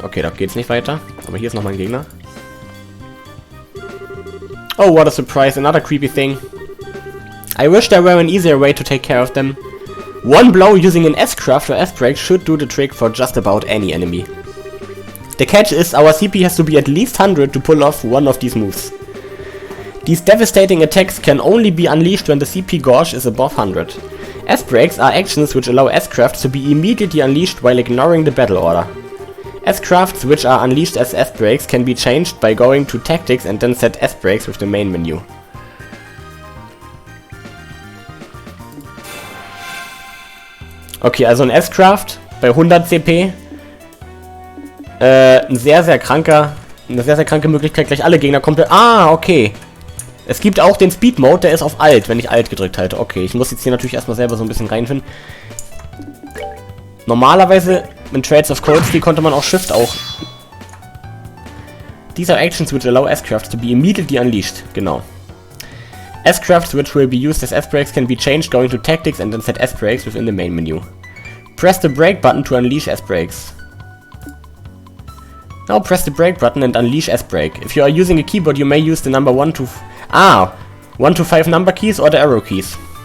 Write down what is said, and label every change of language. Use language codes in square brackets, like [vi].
[de] Okay, da geht's nicht weiter. Aber hier ist nochmal ein Gegner. [en] Oh, what a surprise. Another creepy thing. I wish there were an easier way to take care of them. One blow using an S-Craft or S-Break should do the trick for just about any enemy. The catch is our CP has to be at least 100 to pull off one of these moves. These devastating attacks can only be unleashed when the CP gauge is above 100. S-Breaks are actions which allow S-Crafts to be immediately unleashed while ignoring the battle order. S-Crafts which are unleashed as S-Breaks can be changed by going to Tactics and then set S-Breaks with the main menu. [de] Okay, also ein S-Craft bei 100 CP. Eine sehr, sehr kranke Möglichkeit, gleich alle Gegner komplett... Ah, okay. Es gibt auch den Speed-Mode, der ist auf Alt, wenn ich Alt gedrückt halte. Okay, ich muss jetzt hier natürlich erstmal selber so ein bisschen reinfinden. Normalerweise in Trades of Cold Steel konnte man auch Shift auch... [en] These are actions which allow S-Crafts to be immediately unleashed. [de] Genau. [en] S-Crafts which will be used as S-Breaks can be changed going to Tactics and then set S-Breaks within the main menu. Press the brake button to unleash S-Breaks. Now press the brake button and unleash S-Break. If you are using a keyboard, you may use the number 1 to 5 number keys or the arrow keys.